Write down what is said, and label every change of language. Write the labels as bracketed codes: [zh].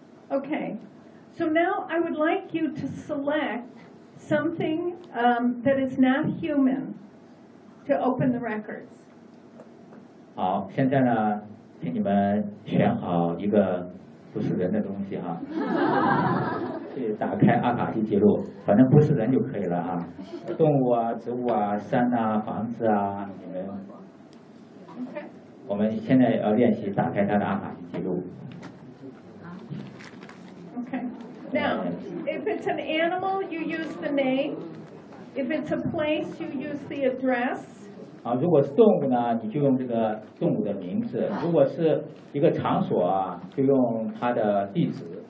[en] Okay, so now I would like you to select something that is not human to open the records. [zh] 好，现在呢，请你们选好一个不是人的东西哈。去打开阿卡西记录，反正不是人就可以了哈、啊。动物啊，植物啊，山啊，房子啊，你们。 [en] Okay. [zh] 我们现在要练习打开他的阿卡西记录。 [en] Okay. Now, if it's an animal, you use the name. If it's a place, you use the address. [zh] 啊，如果是动物呢，你就用这个动物的名字；如果是一个场所啊，就用它的地址。